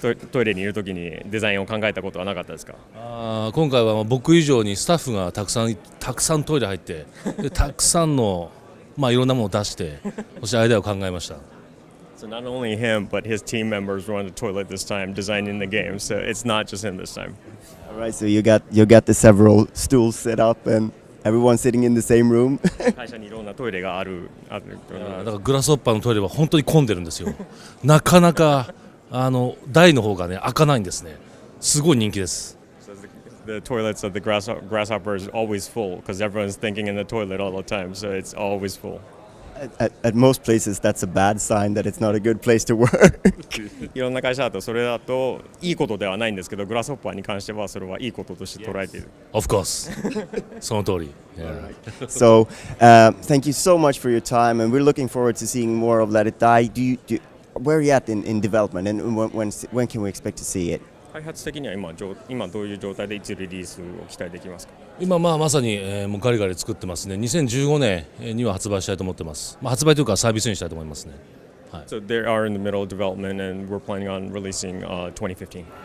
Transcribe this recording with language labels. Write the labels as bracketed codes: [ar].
[ja] トイレにいるときにデザインを考えたことはなかったですか？今回は僕以上にスタッフがたくさんトイレ入ってでたくさんのいろんなものを出してそしてアイデアを考えました。 [en] So not only him, but his team members were on the toilet this time, designing the game. So it's not just him this time. All right. So you got the several stools set up and everyone sitting in the same room. [ja] 会社にいろんなトイレがある。だからグラスホッパーのトイレは本当に混んでるんですよ。なかなか台の方がね開かないんですね。すごい人気です。 [en] So the toilets of the grasshopper is always full because everyone's thinking in the toilet all the time. So it's always full. At most places, that's a bad sign that it's not a good place to work. [ja] いろんな会社だとそれだといいことではないんですけど、グラスホッパーに関してはそれはいいこととして捉えている。 [en] Of course. [ja] その通り。 [en] So, thank you so much for your time, and we're looking forward to seeing more of Let It Die. Where are you at in development, and when can we expect to see it? [ja] 開発的には今どういう状態でいつリリースを期待できますか？今まさに、もうガリガリ作ってますね。2015年には発売したいと思ってます。発売というかサービスにしたいと思いますね。 [en] So they are in the middle of development and we're planning on releasing 2015.